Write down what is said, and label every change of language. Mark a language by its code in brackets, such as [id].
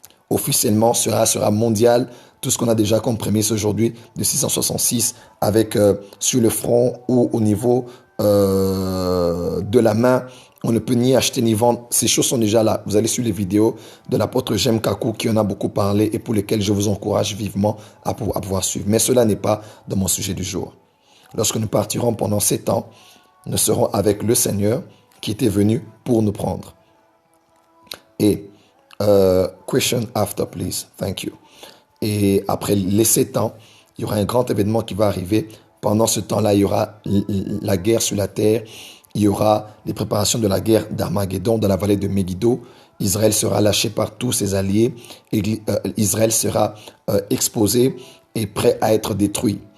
[fr] Officiellement, sera mondial. Tout ce qu'on a déjà comme prémisse aujourd'hui de 666 avec sur le front ou au niveau de la main, on ne peut ni acheter ni vendre. Ces choses sont déjà là. Vous allez sur les vidéos de l'apôtre Jem Kakou qui en a beaucoup parlé et pour lesquelles je vous encourage vivement à pouvoir suivre. Mais cela n'est pas dans mon sujet du jour. Lorsque nous partirons pendant 7 ans, nous serons avec le Seigneur qui était venu pour nous prendre. Et, [en] question after please, thank you. [fr] Et après les 7 ans, il y aura un grand événement qui va arriver. Pendant ce temps-là, il y aura la guerre sur la terre. Il y aura les préparations de la guerre d'Armageddon dans la vallée de Megiddo. Israël sera lâché par tous ses alliés. Et, Israël sera exposé et prêt à être détruit.